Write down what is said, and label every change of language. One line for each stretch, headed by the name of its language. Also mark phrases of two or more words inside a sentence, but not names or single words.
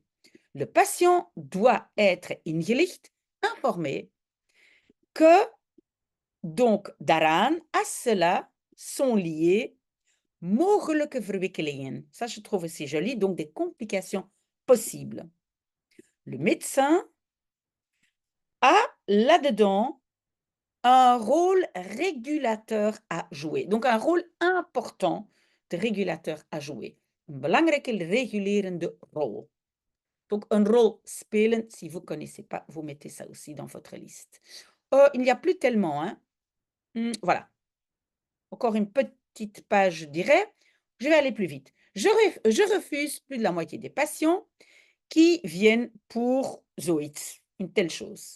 French: Le patient doit être ingelicht, informé, que donc daaraan, à cela, sont liées
Dutch: mogelijke verwikkelingen.
French: Ça, je trouve aussi joli, donc des complications possibles. Le médecin a là-dedans un rôle régulateur à jouer. Donc un rôle important de régulateur à jouer.
Dutch: Een belangrijke regulerende rol.
French: Donc un rôle spelen, si vous ne connaissez pas, vous mettez ça aussi dans votre liste. Il n'y a plus tellement, hein. Voilà. Encore une petite page, je dirais. Je vais aller plus vite. Je refuse plus de la moitié des patients qui viennent pour zoiets, une telle chose.